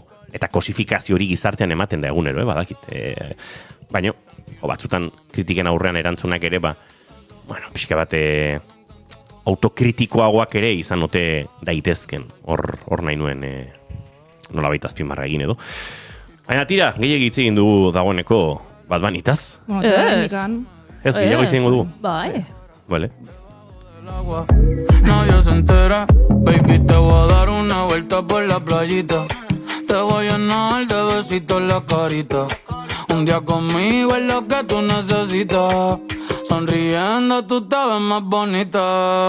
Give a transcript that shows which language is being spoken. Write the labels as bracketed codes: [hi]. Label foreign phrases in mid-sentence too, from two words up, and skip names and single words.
[eu] Eta kosifikazio hori gizartean ematen da egunero, badakit. Baina, batzutan kritiken aurrean erantzunak ere, pixka bat autokritikoagoak ere izan ote daitezken. Hor nahi nuen nola baita azpimarra egin edo. Baina tira, gehiago hitz egin dugu dagoeneko Bad Bunnytaz. Ez, gehiago hitz egingo dugu. Bai. Vale. [es] Nadie se entera, baby, te voy a dar una vuelta por la playita. Te voy a llenar de besitos en la carita. Un día conmigo es lo que tú necesitas. Sonriendo tú te ves más bonita.